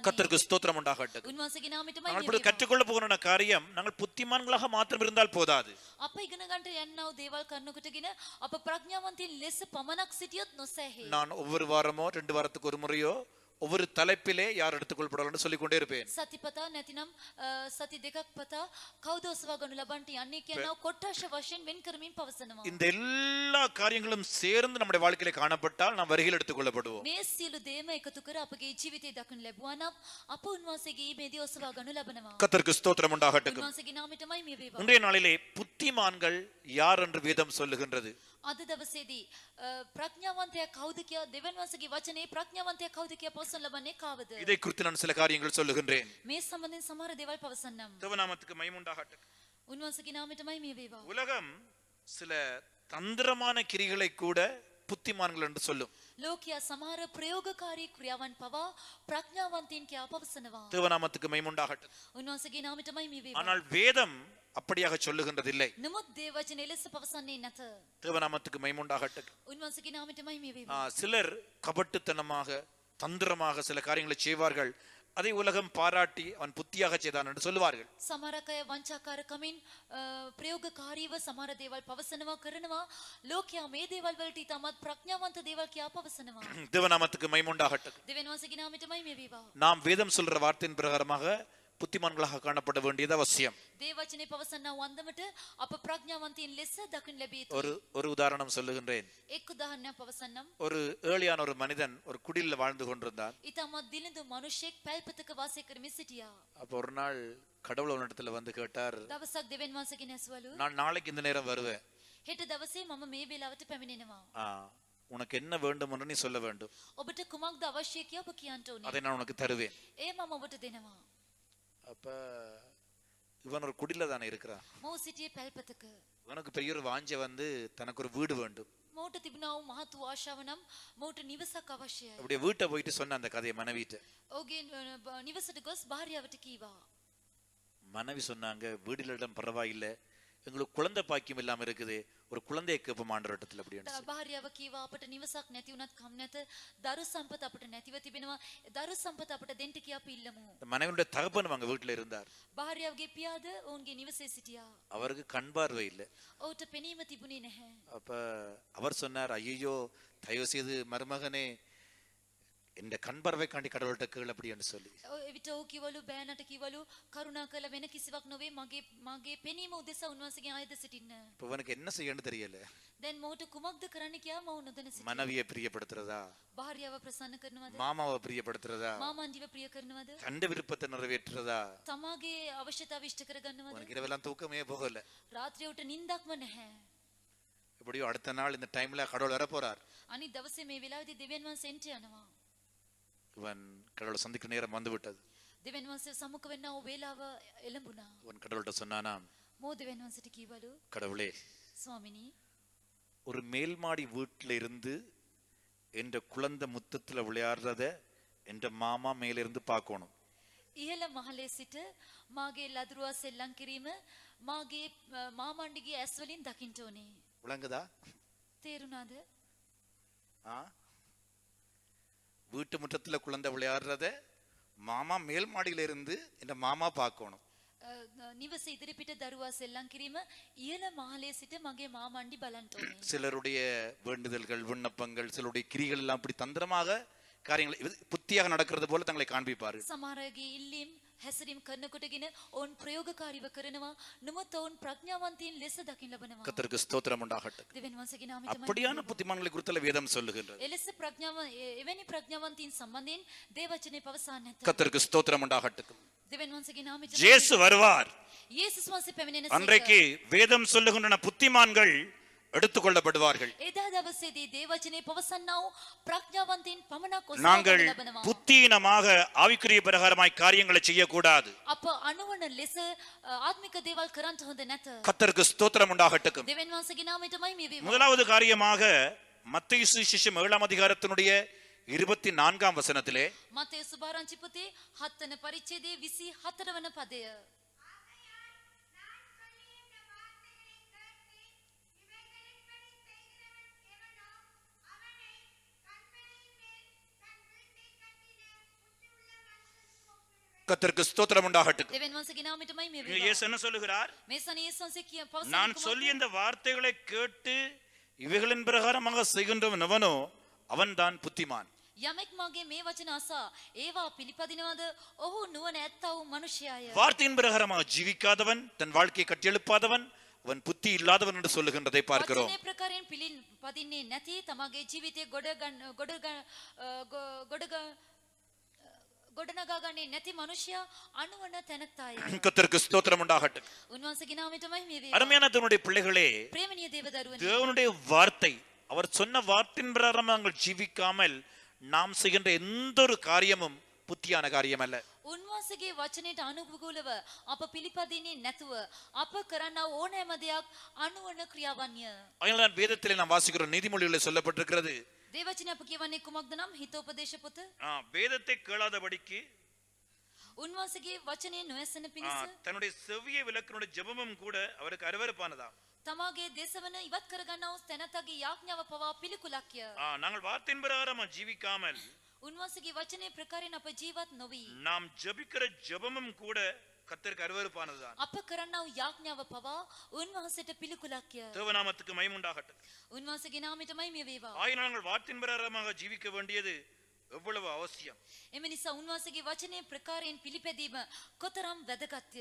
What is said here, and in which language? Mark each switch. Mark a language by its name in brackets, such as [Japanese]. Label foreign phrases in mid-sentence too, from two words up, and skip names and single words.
[Tamil] கர்த்தருக்கு ஸ்தோத்திரம் உண்டாகட்டும். [Sinhala] උන්වහන්සේගේ නාමයටමයි [Tamil] நாங்கள் [Sinhala] මේ [Tamil] இப்பொழுது [Sinhala] වේවා. [Tamil] கற்றுக்கொள்ள போகிற காரியம், நாங்கள் புத்திமான்களாக மாத்திரம் இருந்தால் போதாது. [Sinhala] අප ඉගෙන ගන්නට යන්නා වූ දේවල් කරනකොටගෙන අප ප්‍රඥාවන්තයින් ලෙස පමණක් සිටියොත් නොසැහේ. [Tamil] நான் ஒவ்வொரு வாரமோ 2 வாரத்துக்கு ஒரு முறையோ ஒவ்வொரு தலைப்பிலே யார் எடுத்துக்கொள்ளப்படலாம் சொல்லிக் கொண்டே இருப்பேன். [Sinhala] සතිපතා නැතිනම් සති දෙකක් පතා කවුද ඔසවා ගනු ලබන්නට යන්නේ කියනවා කොට්ටාශ වශයෙන් වෙන් කරමින් පවසනවා. [Tamil] இந்த எல்லா காரியங்களும் சேர்ந்து நம்முடைய வாழ்க்கையிலே காணப்பட்டால் நாம் வருகையில் எடுத்துக்கொள்ளப்படுவோம். [Sinhala] මේ සියලු දේම එකතු කර අපගේ ජීවිතේ දක්වනු ලැබුවා නම් අප උන්වහන්සේගේ ඊමේදී ඔසවා ගනු ලබනවා. [Tamil] கர்த்தருக்கு ஸ்தோத்திரம் உண்டாகட்டும். [Sinhala] උන්වහන්සේගේ නාමයටමයි මේ වේවා. [Tamil] இன்றைய நாளிலே புத்திமான்கள் யார் என்று வேதம் சொல்லுகின்றது. [Sinhala] අද දවසේදී ප්‍රඥාවන්තයා කවුද කියා දෙවියන් වහන්සේගේ වචනේ ප්‍රඥාවන්තයා කවුද කියා පවසන ලබන්නේ කාවද? [Tamil] இதை குறித்து நான் சில காரியங்கள் சொல்லுகின்றேன். [Sinhala] මේ සම්බන්ධයෙන් සමහර දේවල් පවසන්නම්. [Tamil] தேவநாமத்துக்கு மகிமை உண்டாகட்டும். [Sinhala] උන්වහන්සේගේ නාමයටමයි මේ වේවා. [Tamil] உலகம் சில தந்திரமான கிரிகளை கூட புத்திமான்கள் என்று சொல்லும். [Sinhala] ලෝකයා සමහර ප්‍රයෝගකාරී ක්‍රියාවන් පවා ප්‍රඥාවන්තයින් කියා පවසනවා. [Tamil] தேவநாமத்துக்கு மகிமை உண்டாகட்டும். [Sinhala] උන්වහන්සේගේ නාමයටමයි මේ වේවා. [Tamil] ஆனால் வேதம் அப்படியாக சொல்லுகின்றதில்லை. [Sinhala] නමුත් දේව වචනේ ලෙස පවසන්නේ නැත. [Tamil] தேவநாமத்துக்கு மகிமை உண்டாகட்டும். [Sinhala] උන්වහන්සේගේ නාමයටමයි මේ වේවා. [Tamil] சிலர் கபட்டுத்தனமாக தந்திரமாக சில காரியங்களை செய்வார்கள். அதை உலகம் பாராட்டி அவன் புத்தியாக செய்தான் என்று சொல்லுவார்கள். [Sinhala] සමහරක් අය වංචාකාරකමින් ප්‍රයෝගකාරීව සමහර දේවල් පවසනවා කරනවා. ලෝකයා මේ දේවල් වලට ඉතාමත් ප්‍රඥාවන්ත දේවල් කියා පවසනවා. [Tamil] தேவநாமத்துக்கு மகிமை உண்டாகட்டும். [Sinhala] දෙවියන් වහන්සේගේ නාමයටමයි මේ වේවා. [Tamil] நாம் வேதம் சொல்ற வார்த்தையின் பிரகாரமாக புத்திமான்களாக காணப்பட வேண்டியது அவசியம். [Sinhala] දේව වචනේ පවසනා වන්දමට අප ප්‍රඥාවන්තයින් ලෙස දකින්න ලැබී [Tamil] ஒரு உதாரணம் சொல்லுகின்றேன். [Sinhala] එක් උදාහරණයක් පවසන්නම්. [Tamil] ஒரு ஏழையான ஒரு மனிதன் ஒரு குடில்ல வாழ்ந்து கொண்டிருந்தான். [Sinhala] ඉතාමත් දිලිඳු මිනිසෙක් පැල්පතක වාසය කරමින් සිටියා. [Tamil] அப்ப ஒரு நாள் கடவுள் அவனிடத்துல வந்து கேட்டார், [Sinhala] දවසක් දෙවියන් වහන්සේගෙන් ඇසුවලු [Tamil] நான் நாளைக்கு இந்த நேரம் வருவேன். [Sinhala] හෙට දවසේ මම මේ වේලාවට පැමිණෙනවා. [Tamil] உனக்கு என்ன வேண்டும் என்று நீ சொல்ல வேண்டும். [Sinhala] ඔබට කුමක්ද අවශ්‍ය කියා ඔබ කියන්න ඕනේ. [Tamil] அதை நான் உனக்கு தருவேன். [Sinhala] ඒ මම ඔබට දෙනවා. [Tamil] அப்ப இவன் ஒரு குடில தானே இருக்கிறான். [Sinhala] මෝ සිටියේ පැල්පතක. [Tamil] இவனுக்கு பெரிய ஒரு வாஞ்சை வந்து தனக்கு ஒரு வீடு வேண்டும். [Sinhala] මෝට තිබුණා වූ මහත් වූ ආශාව නම් මෝට නිවසක් අවශ්‍යයි. [Tamil] அப்படியே வீட்டை போயிட்டு சொன்ன அந்த கதையை மனைவிட்ட. [Sinhala] ඔහුගේ නිවසට ගොස් භාර්යාවට කීවා. [Tamil] மனைவி சொன்னாங்க, வீடுகளிடம் பரவாயில்லை, எங்களுக்கு குழந்தை பாக்கியம் இல்லாம இருக்குது, ஒரு குழந்தையை கேட்போம் ஆண்டவரிடத்துல அப்படின்னு. [Sinhala] භාර්යාව කීවා අපට නිවසක් නැති වුණත් කම් නැත. දරු සම්පත අපට නැතිව තිබෙනවා. දරු සම්පත අපට දෙන්න කියා අපි ඉල්ලමු. [Tamil] மனைவியுடைய தகப்பன் அவங்க வீட்டுல இருந்தார். [Sinhala] භාර්යාවගේ පියාද ඔවුන්ගේ නිවසේ සිටියා. [Tamil] அவருக்கு கண் பார்வை இல்லை. [Sinhala] ඔහුට පෙනීම තිබුණේ නැහැ. [Tamil] அப்ப அவர் சொன்னார், ஐயோ தயவு செய்து மருமகனே இந்த கண் பார்வைக்காண்டி கடவுள்கிட்ட கேள் அப்படின்னு சொல்லி. [Sinhala] එවිට ඔහු කිවලු බෑනට කිවලු කරුණා කළ වෙන කිසිවක් නොවේ මගේ පෙනීම උදෙසා උන්වහන්සේගේ ආයත සිටින්න. [Tamil] இப்ப இவனுக்கு என்ன செய்யணும்னு தெரியல. [Sinhala] දැන් මොහුට කුමක්ද කරන්න කියා මව නොදැන සිටියා. [Tamil] மனைவியை பிரியப்படுத்துறதா, [Sinhala] භාර්යාව ප්‍රසන්න කරනවද? [Tamil] மாமாவை பிரியப்படுத்துறதா, [Sinhala] මාමන්දිව ප්‍රිය කරනවද? [Tamil] தண்ட விருப்பத்தை நிறைவேற்றுறதா. [Sinhala] තමාගේ අවශ්‍යතාව ඉෂ්ට කර ගන්නවද? [Tamil] உனக்கு இரவெல்லாம் தூக்கமே போகல. [Sinhala] රාත්‍රියට නිින්දක්ම නැහැ. [Tamil] எப்படியோ அடுத்த நாள் இந்த டைம்ல கடவுள் வர போறார். [Sinhala] අනිත් දවසේ මේ වෙලාවේදී දෙවියන් වහන්සේ එන්ට යනවා. [Tamil] இவன் கடவுளை சந்திக்கிற நேரம் வந்து விட்டது. [Sinhala] දෙවියන් වහන්සේ සමුඛ වෙන්න ඕ වේලාව එළඹුණා. [Tamil] உன் கடவுள்கிட்ட சொன்னானாம், [Sinhala] මෝ දෙවියන් වහන්සේට කීවලු, [Tamil] கடவுளே, [Sinhala] ස්වාමිනී, [Tamil] ஒரு மேல் மாடி வீட்டுல இருந்து என்ற குழந்தை முத்தத்துல விளையாடுறத என்ற மாமா மேல இருந்து பார்க்கணும். [Sinhala] ඉහළ මහලේ සිට මාගේ ලදරුවා සෙල්ලම් කිරීම මාගේ මාමණ්ඩිගේ ඇස් වලින් දකින්න ඕනේ. [Tamil] விளங்குதா? [Sinhala] තේරුණාද? [Tamil] வீட்டு முற்றத்துல குழந்தை விளையாடுறத மாமா மேல் மாடியில இருந்து என்ற மாமா பார்க்கணும். [Sinhala] නිවස ඉදිරිපිට දරුවා සෙල්ලම් කිරීම ඉහළ මහලේ සිට මගේ මාමණ්ඩි බලන්න ඕනේ. [Tamil] சிலருடைய வேண்டுதல்கள், விண்ணப்பங்கள், சிலருடைய கிரிகள் எல்லாம் அப்படி தந்திரமாக காரியங்களை புத்தியாக நடக்கிறது போல தங்களை காண்பிப்பார்கள். [Sinhala] සමහරගේ ඉල්ලීම් හැසිරීම් කරනකොටගෙන ඔවුන් ප්‍රයෝගකාරීව කරනවා. නමුත් ඔවුන් ප්‍රඥාවන්තයින් ලෙස දකින්න ලබනවා. [Tamil] கர்த்தருக்கு ஸ்தோத்திரம் உண்டாகட்டும். [Sinhala] දෙවියන් වහන්සේගේ නාමයෙන් [Tamil] அப்படியான புத்திமான்களை குறித்து வேதம் சொல்லுகின்றது. [Sinhala] එලෙස එවැනි ප්‍රඥාවන්තයින් සම්බන්ධයෙන් දේවචනේ පවසන්නේ නැත. [Tamil] கர்த்தருக்கு ஸ்தோத்திரம் உண்டாகட்டும். [Sinhala] දෙවියන් වහන්සේගේ නාමයෙන් [Tamil] இயேசு வருவார். [Sinhala] යේසුස් වහන්සේ පැමිණෙන [Tamil] அன்றைக்கு வேதம் சொல்லுகின்றன புத்திமான்கள் எடுத்துக்கொள்ளப்படுவார்கள். [Sinhala] එදා දවසේදී දේවචනේ පවසන්නා වූ ප්‍රඥාවන්තයින් පමණක් [Tamil] நாங்கள் [Sinhala] ඔසවන්න ලබනවා. [Tamil] புத்தியினமாக ஆவிக்குரிய பிரகாரமாய் காரியங்களை செய்யக்கூடாது. [Sinhala] අප අනුවන ලෙස ආත්මික දේවල් කරන්න හොඳ නැත. [Tamil] கர்த்தருக்கு ஸ்தோத்திரம் உண்டாகட்டும். [Sinhala] දෙවියන් වහන්සේගේ නාමයටමයි මේ වේවා. [Tamil] முதலாவது காரியமாக மத்தேயு சுவிசேஷம் 7ஆம் அதிகாரத்தினுடைய 24ஆம் வசனத்திலே [Sinhala] මතේ සුභාරංචි පොතේ 7 වන පරිච්ඡේදයේ 24 වන පදය. [Tamil] கர்த்தருக்கு ஸ்தோத்திரம் உண்டாகட்டும். [Sinhala] දෙවියන් වහන්සේගේ නාමයටමයි මේ [Tamil] இங்கே [Sinhala] වේවා. [Tamil] இயேசு என்ன சொல்லுகிறார்? [Sinhala] මේ සන යේසුස් වහන්සේ [Tamil] நான் [Sinhala] පවසන්නේ [Tamil] சொல்லிய இந்த வார்த்தைகளை கேட்டு இவைகளின் பிரகாரமாக செய்கின்றவன் எவனோ அவன்தான் புத்திமான். [Sinhala] යමෙක් මාගේ මේ වචන අසා ඒවා පිළිපදිනවද ඔහු නුවණ ඇත්තා වූ මනුෂ්‍යය. [Tamil] வார்த்தையின் பிரகாரமாக ஜீவிக்காதவன், தன் வாழ்க்கையை கட்டியெழுப்பாதவன், அவன் புத்தி இல்லாதவன் என்று சொல்லுகின்றதை பார்க்கிறோம். [Sinhala] වචනේ ප්‍රකාරයෙන් පිළිපදින්නේ නැති තමාගේ ජීවිතේ ගොඩනගාගන්නේ නැති මනුෂ්‍යයා අනුවන තැනැත්තාය. [Tamil] கர்த்தருக்கு ஸ்தோத்திரம் உண்டாகட்டும். [Sinhala] උන්වහන්සේගේ නාමයටමයි මේ වේවා. [Tamil] அருமையான தேவனுடைய பிள்ளைகளே, [Sinhala] ප්‍රේමණීය දේවදරුවනි, [Tamil] தேவனுடைய வார்த்தை, அவர் சொன்ன வார்த்தையின் பிரகாரம் நாங்கள் ஜீவிக்காமல் நாம் செய்கின்ற எந்த ஒரு காரியமும் புத்தியான காரியம் அல்ல. [Sinhala] උන්වහන්සේගේ වචනයට අනුකූලව අප පිළිපදින්නේ නැතුව අප කරන්නා ඕනෑම දෙයක් අනුවන ක්‍රියාවන්ය. [Tamil] அதனால்தான் வேதத்திலே நாம் வாசிக்கிறோம், நீதிமொழிகளில் சொல்லப்பட்டிருக்கிறது, [Sinhala] දේවචනේ අප කියවන්නේ කුමක්ද නම් හිතෝපදේශ පොත. [Tamil] வேதத்தை கேளாதபடிக்கு [Sinhala] උන්වහන්සේගේ වචනේ නොඇසෙන පිණිස [Tamil] தன்னுடைய செவ்விய விளக்கினுடைய ஜெபமும் கூட அவருக்கு அருவருப்பானதா. [Sinhala] තමාගේ දේශවන ඉවත් කරගන්නා වූ තැනැත්තගේ යාඥාව පවා පිළිකුලක්ය. [Tamil] நாங்கள் வார்த்தையின் பிரகாரம் ஜீவிக்காமல் [Sinhala] උන්වහන්සේගේ වචනේ ප්‍රකාරයෙන් අප ජීවත් නොවි. [Tamil] நாம் ஜெபிக்கிற ஜெபமும் கூட கர்த்தருக்கு அருவருப்பானதுதான். [Sinhala] අප කරන්නා වූ යාඥාව පවා උන්වහන්සේට පිළිකුලක්ය. [Tamil] தேவநாமத்துக்கு மகிமை உண்டாகட்டும். [Sinhala] උන්වහන්සේගේ නාමයටමයි මේ වේවා. [Tamil] ஆயினும் நாங்கள் வார்த்தையின் பிரகாரமாக ஜீவிக்க வேண்டியது எவ்வளவு அவசியம். [Sinhala] එම නිසා උන්වහන්සේගේ වචනේ ප්‍රකාරයෙන් පිළිපැදීම කොතරම් වැදගත්ය.